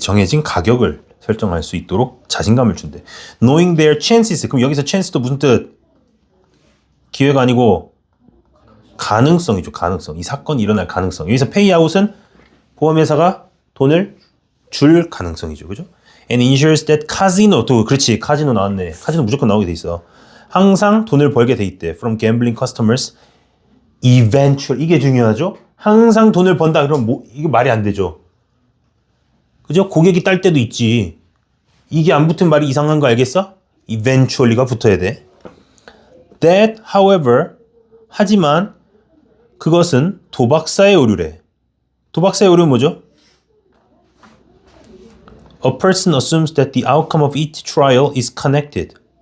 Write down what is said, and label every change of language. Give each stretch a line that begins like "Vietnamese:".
Korean: 정해진 가격을 설정할 수 있도록 자신감을 준대.
English: Knowing their chances.
Korean: 그럼 여기서 chance도 무슨 뜻? 기회가 아니고 가능성이죠. 가능성. 이 사건이 일어날 가능성. 여기서 페이아웃은 보험회사가 돈을 줄 가능성이죠. 그죠? And ensures that casino, 또 그렇지. 카지노 나왔네. 카지노 무조건 나오게 돼 있어. 항상 돈을 벌게 돼 있대.
English: From gambling customers.
Korean: Eventual. 이게 중요하죠. 항상 돈을 번다. 그럼 뭐, 이게 말이 안 되죠. 그죠? 고객이 딸 때도 있지. 이게 안 붙은 말이 이상한 거 알겠어? Eventually가 붙어야 돼. That, however, 하지만 그것은 도박사의 오류래. 도박사의 오류는 뭐죠?
English: A person assumes that the outcome of each trial is connected.